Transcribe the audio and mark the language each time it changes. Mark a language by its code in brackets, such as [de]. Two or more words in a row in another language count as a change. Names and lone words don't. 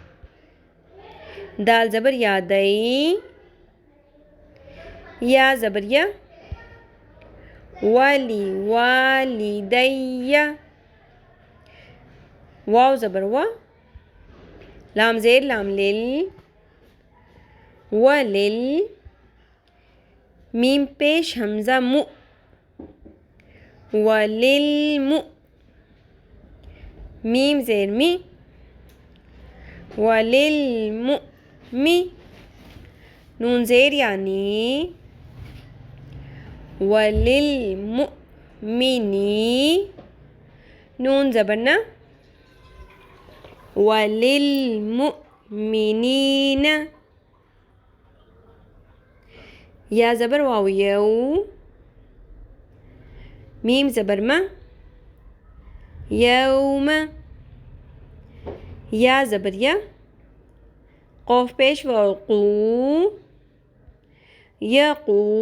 [ur] دال زبر یا دئی، یا زبر یا، والی والی دی. واو زبر وا، لام زیر لام لل، ولل. میم پیش حمزہ مو، وللمو. میم زیر می، وللمؤمی. نون زیر یعنی، وللمؤمنی. نون زبرنا، وللمؤمنین. یا زبر واو یو، میم زبر ما، یوم. یا زبر یا، قوف پیش وقو یقو